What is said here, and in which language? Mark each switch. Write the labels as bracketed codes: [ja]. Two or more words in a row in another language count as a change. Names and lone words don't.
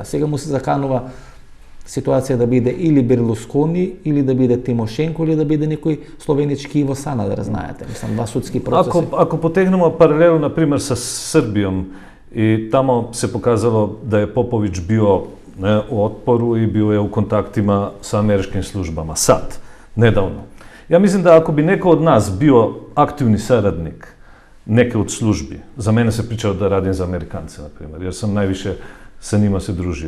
[mk] Сега му се заканува ситуација да биде или Берлускони, или да биде Тимошенко, или да биде некој словенички Иво Санадер, знаете, мислам, два судски процеси. [sr] Ако потегнемо паралелу, например, со Србијом I tamo se pokazalo da je Popović bio u otporu i bio je u kontaktima sa američkim službama. Sad, nedavno. Ja mislim da ako bi neko od nas bio aktivni saradnik neke od službi, za mene se pričalo da radim za Amerikance, na primjer, jer sam najviše sa njima se družio.